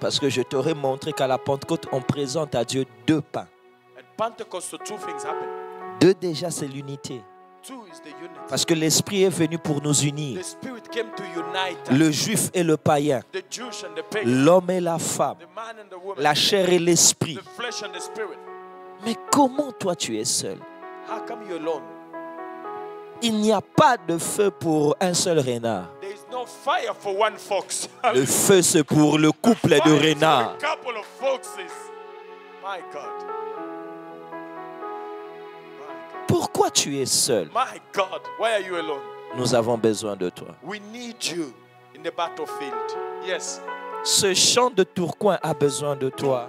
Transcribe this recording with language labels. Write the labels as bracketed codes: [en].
[fr] Parce que je t'aurais montré qu'à la Pentecôte, on présente à Dieu deux pains. [en] At Pentecost, so two things happen. [fr] Deux déjà, c'est l'unité. [en] Two is the unity. [fr] Parce que l'Esprit est venu pour nous unir. [en] The Spirit came to unite us. [fr] Le juif et le païen, [en] The Jewish and the pagan. [fr] l'homme et la femme, [en] The man and the woman. [fr] la chair et l'esprit. [en] The flesh and the spirit. [fr] Mais comment toi tu es seul? [en] How come you're alone? [fr] Il n'y a pas de feu pour un seul renard. [en] There is no fire for one fox. [fr] Le feu, c'est pour le couple de [en] Fire [fr] renards. [en] for a couple of foxes. My God. [fr] Pourquoi tu es seul? [en] My God. Why are you alone? [fr] Nous avons besoin de toi. [en] We need you in the battlefield. Yes. [fr] Ce champ de Tourcoing a besoin de toi.